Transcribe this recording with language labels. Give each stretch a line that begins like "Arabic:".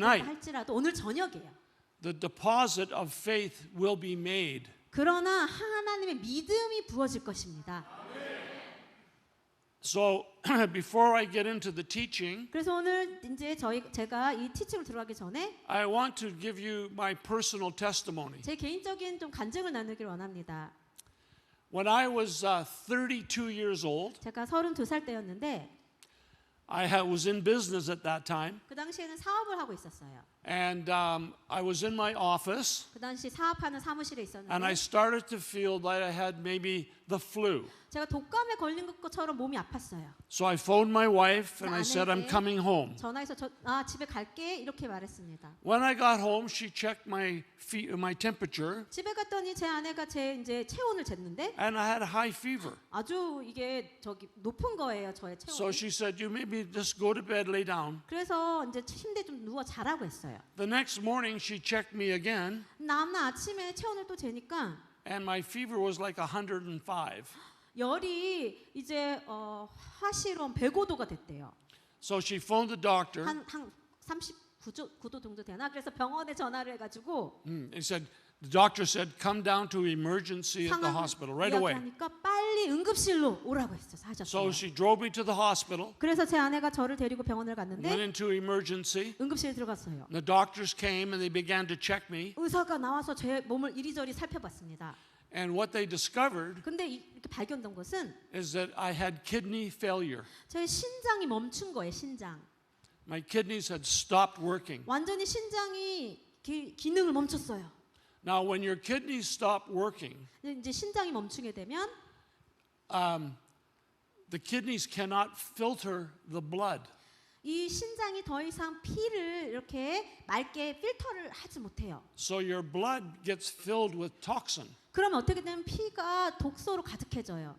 English: Tonight.
Korean: 된다 할지라도 오늘 저녁이에요.
English: the deposit of faith will be made.
Korean: 그러나 하나님의 믿음이 부어질 것입니다.
English: So before I get into the teaching,
Korean: 그래서 오늘 이제 제가 이 티칭을 들어가기 전에
English: I want to give you my personal testimony.
Korean: 제 개인적인 좀 간증을 나누길 원합니다.
English: When I was 32 years old,
Korean: 제가 32살 때였는데
English: I was in business at that time,
Korean: 그 당시에는 사업을 하고 있었어요.
English: And I was in my office,
Korean: 그 당시 사업하는 사무실에
English: and I started to feel that I had maybe the flu.
Korean: 제가 독감에 걸린 것처럼 몸이 아팠어요.
English: So I phoned my wife and I said, I'm
Korean: 아내에게
English: coming home.
Korean: 전화해서 집에 갈게 이렇게 말했습니다.
English: When I got home, she checked my temperature,
Korean: 집에 갔더니 제 아내가 제 이제 체온을 쟀는데
English: and I had a high fever.
Korean: 아주 이게 높은 거예요, 저의
English: So
Korean: 체온이.
English: she said, you maybe just go to bed, lay down.
Korean: 그래서 이제 침대에 좀 누워 자라고 했어요.
English: The next morning, she checked me again,
Korean: 다음날 아침에 체온을 또 재니까
English: and my fever was like 105.
Korean: 열이 이제 화실온 105도가 됐대요.
English: So she phoned the doctor
Korean: 한 39도 정도 되나? 그래서 병원에 전화를 해가지고
English: He said, the doctor said, come down to emergency at the
Korean: 상황
English: hospital right away.
Korean: 이야기하니까 빨리 응급실로 오라고
English: So
Korean: 하셨어요.
English: she drove me to the hospital,
Korean: 그래서 제 아내가 저를 데리고 병원을
English: went
Korean: 갔는데
English: into emergency.
Korean: 응급실에 들어갔어요.
English: The doctors came and they began to check me.
Korean: 의사가 나와서 제 몸을 이리저리 살펴봤습니다.
English: And what they discovered
Korean: 근데 이렇게 발견된 것은
English: is that I had kidney failure.
Korean: 제 신장이 멈춘 거예요. 신장.
English: My kidneys had stopped working.
Korean: 완전히 신장이 기능을 멈췄어요.
English: Now, when your kidneys stop working,
Korean: 이제 신장이 멈추게 되면
English: the kidneys cannot filter the blood.
Korean: 이 신장이 더 이상 피를 이렇게 맑게 필터를 하지 못해요.
English: So your blood gets filled with toxin,
Korean: 그러면 어떻게 되면 피가 독소로 가득해져요.